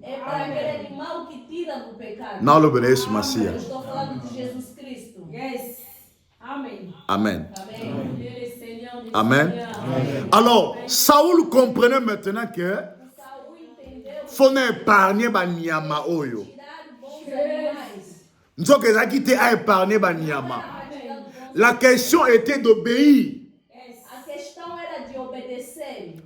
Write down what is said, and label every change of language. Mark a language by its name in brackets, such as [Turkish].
[Portuguese] é para aquele animal que tira do pecado. [Lingala] Na lobele Yesu Masia. [Portuguese] Eu estou falando de Jesus Cristo. [English] Yes. Amen. Amen. [Portuguese] Amém. Ele é Senhor. Amen. [French] Alors, Saoul comprenait maintenant que [Portuguese] Saul entendeu [French] faut épargner [Lingala] ba nyama oyo. [Portuguese] tirar bons animais. [Lingala] Nzoke ezaki te a épargner ba nyama. [French] La question était d'obéir. [Portuguese] A questão era de obedecer.